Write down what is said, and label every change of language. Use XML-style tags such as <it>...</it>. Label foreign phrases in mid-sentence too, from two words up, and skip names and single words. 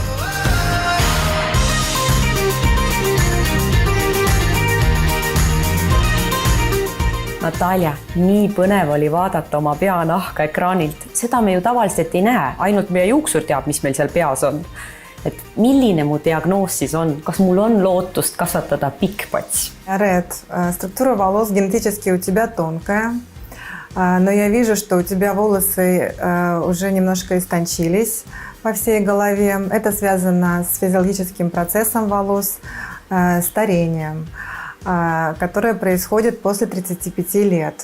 <et>Natalja, nii põnev oli vaadata oma peanahka ekraanilt. Seda me ju tavaliselt ei näe, ainult meie juuksur teab, mis meil seal peas on. Et milline mu diagnoos siis on? Kas mul on lootust kasvatada pikk-pats?</et> <ru>Ред, структура волос генетически у тебя тонкая, но я вижу, что у тебя волосы уже немножко истончились по всей голове. Это связано с физиологическим процессом волос, старением, которое происходит после 35 лет.</ru>